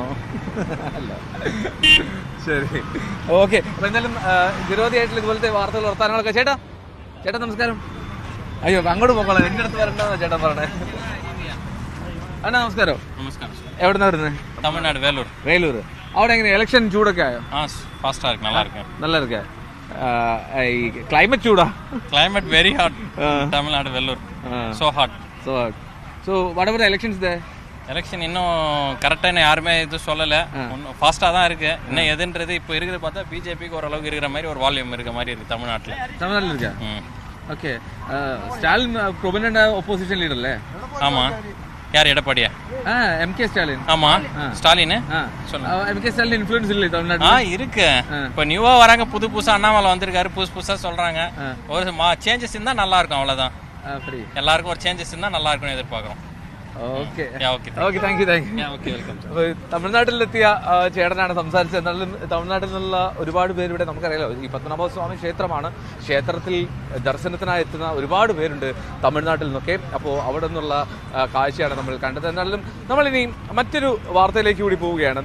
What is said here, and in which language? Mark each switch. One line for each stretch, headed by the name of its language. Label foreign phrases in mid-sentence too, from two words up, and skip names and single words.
Malayalam: അല്ല. ശരി, ഓക്കെ. അപ്പൊ എന്തായാലും നിരവധിയായിട്ടുള്ള ഇതുപോലത്തെ വാർത്തകൾ വർത്താനങ്ങളൊക്കെ. ചേട്ടാ നമസ്കാരം. അയ്യോ, അങ്ങോട്ട് പോക്കോളാം, എന്റെ അടുത്ത് വരണ്ടെന്നാ ചേട്ടാ പറഞ്ഞേ. അണ്ണാ നമസ്കാരം. നമസ്കാരം. എവിടുന്നാ വരുന്നത്? തമിഴ്നാട്, വേലൂർ. അവിടെ എങ്ങനെ ഇലക്ഷൻ ചൂടൊക്കെ ആയോ?
Tamil: ഫാസ്റ്റാ இருக்கு, நல்லா இருக்கு. நல்லா இருக்கு.
Malayalam: ക്ലൈമറ്റ് ചൂടാ?
English: Climate very hot. Tamil Nadu, Vellore. So hot. So what about the elections there?
Tamil: எலெக்ஷன் இன்னும் கரெக்டான யாருமே இது சொல்லலை. ஃபாஸ்ட்டாக தான் இருக்கு. இன்னும் எதுன்றது இப்போ இருக்கிறது பார்த்தா பிஜேபிக்கு ஓரளவுக்கு இருக்கிற மாதிரி ஒரு வால்யூம் இருக்க மாதிரி இருக்கு தமிழ்நாட்டில் இருக்கா? ஓகே. ஸ்டாலின்
English: prominent opposition leader
Tamil: இல்ல? ஆமாம். யார்? எடப்பாடியா? MK ஸ்டாலின். ஆமாம், ஸ்டாலின். MK ஸ்டாலின் இன்ஃப்ளூயன்ஸ் இல்லை தமிழ்நாட்டில்? இருக்கு. இப்போ நியூவாக வராங்க, புதுசாக அண்ணாமலை வந்திருக்காரு, புதுசாக சொல்கிறாங்க. ஒரு சேஞ்சஸ் இருந்தால் நல்லா இருக்கும், அவ்வளோதான். எல்லாருக்கும் ஒரு சேஞ்சஸ் இருந்தால் நல்லா இருக்கும்னு எதிர்பார்க்குறோம்.
English: okay, thank you.
Malayalam: തമിഴ്നാട്ടിലെത്തിയ ചേട്ടനാണ് സംസാരിച്ചത്. എന്നാലും തമിഴ്നാട്ടിൽ നിന്നുള്ള ഒരുപാട് പേര് ഇവിടെ, നമുക്കറിയാലോ ഈ പത്മനാഭസ്വാമി ക്ഷേത്രമാണ്. ക്ഷേത്രത്തിൽ ദർശനത്തിനായി എത്തുന്ന ഒരുപാട് പേരുണ്ട് തമിഴ്നാട്ടിൽ നിന്നൊക്കെ. അപ്പോൾ അവിടെ നിന്നുള്ള കാഴ്ചയാണ് നമ്മൾ കണ്ടത്. എന്നാലും നമ്മളിനി മറ്റൊരു വാർത്തയിലേക്ക് കൂടി പോവുകയാണ്.